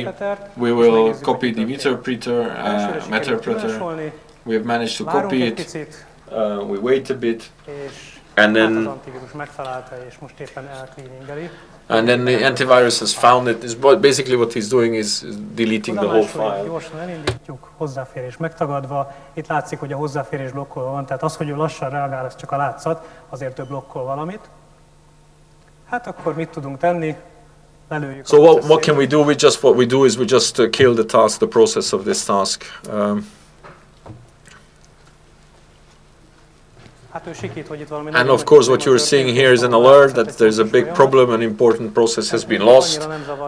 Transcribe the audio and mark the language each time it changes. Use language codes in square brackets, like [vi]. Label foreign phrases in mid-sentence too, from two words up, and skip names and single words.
[en] We will copy the Meterpreter. We have managed to copy it. We wait a bit. And then the antivirus has found it. Basically what he's doing is deleting the whole file. [hu] Gyorsan elindítjuk, hozzáférés megtagadva. Itt látszik, hogy a hozzáférés blokkolva van, tehát az, hogy ő lassan reagál, ez csak a látszat, azért ő blokkol valamit. Hát akkor mit tudunk tenni? Lelőjük. [en] So what can we do? What we do is we just kill the task, the process of this task. And of course what you're seeing here is an alert that there's a big problem, an important process has been lost.